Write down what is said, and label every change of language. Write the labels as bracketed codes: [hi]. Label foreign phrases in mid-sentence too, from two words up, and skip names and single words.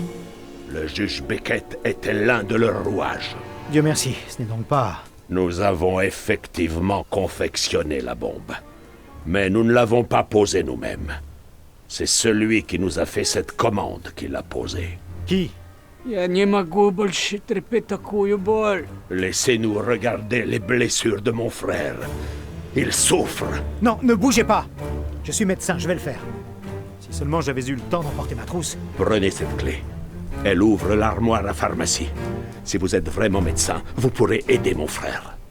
[fr] Le juge Beckett était l'un de leurs rouages. Dieu merci, ce n'est donc pas... Nous avons effectivement confectionné la bombe. Mais nous ne l'avons pas posée nous-mêmes. C'est celui qui nous a fait cette commande qui l'a posée. Qui? [ru] Я не могу больше терпеть такую боль. [fr] Laissez-nous regarder les blessures de mon frère. Il souffre. Non, ne bougez pas. Je suis médecin, je vais le faire. Si seulement j'avais eu le temps d'emporter ma trousse. Prenez cette clé. Elle ouvre l'armoire à pharmacie. Si vous êtes vraiment médecin, vous pourrez aider mon frère.